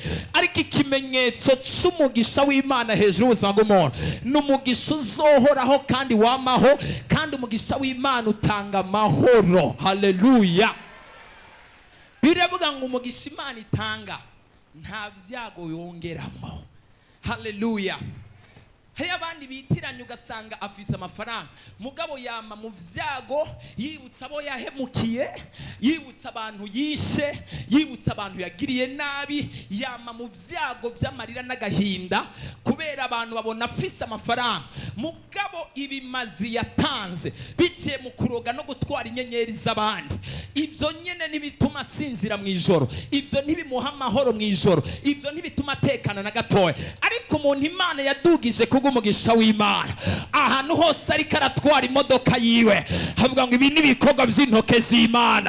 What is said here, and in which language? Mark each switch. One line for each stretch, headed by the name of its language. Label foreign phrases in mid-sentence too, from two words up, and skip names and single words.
Rundi: Ariko ikimenyetso cy'umugisha w'Imana hejuru y'ubuzima bw'umuntu n'umugisha uzohoraho kandi wamaho, kandi umugisha w'Imana utanga amahoro. Haleluya. Biravuga ngo umugisha Imana itanga nta byago yongeramo. Haleluya. Hari abandi bitiranye ugasanga afise amafaranga, mugabo yama mu vyago, yibutsa abo yahemukiye, yibutsa abantu yishe, yibutsa abantu yagiriye nabi, yama mu vyago by'amarira n'agahinda kubera abantu babona afise amafaranga. Mugabo ibimazi yatanze biciye mu kuroga no gutwara inyenyeri z'abandi, ibyo nyene nibituma sinzira mu ijoro, ibyo ntibimuha amahoro mu ijoro, ibyo ntibituma atekana na gatoya. Ariko umuntu Imana yadugije umugisha w'Imana, ahantu hose ariko aratwara imodoka yiwe havuga ngo ibi n'ibikorwa by'intoke z'Imana.